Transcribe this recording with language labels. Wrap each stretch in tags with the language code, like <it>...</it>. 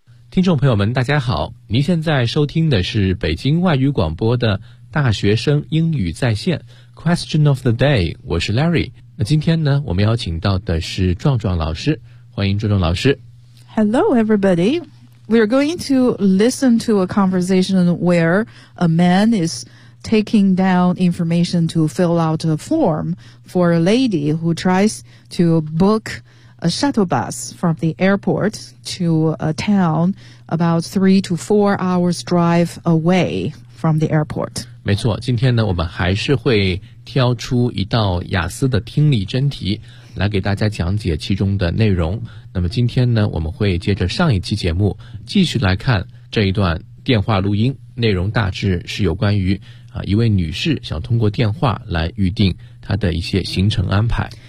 <zh>听众朋友们大家好，您现在收听的是北京外语广播的大学生英语在线 Question of the day， 我是 Larry。那今天呢，我们邀请到的是壮壮老师，欢迎壮壮老师。</zh> <en>Hello everybody. We are going to listen to a conversation where a man is taking down information to fill out a form for a lady who tries to book a shuttle bus from the airport to a town about 3 to 4 hours drive away from the airport.</en> <zh>没错，今天呢，我们还是会挑出一道雅思的听力真题来给大家讲解其中的内容。那么今天呢，我们会接着上一期节目继续来看这一段电话录音，内容大致是有关于一位女士想通过电话来预定她的一些行程安排。</zh>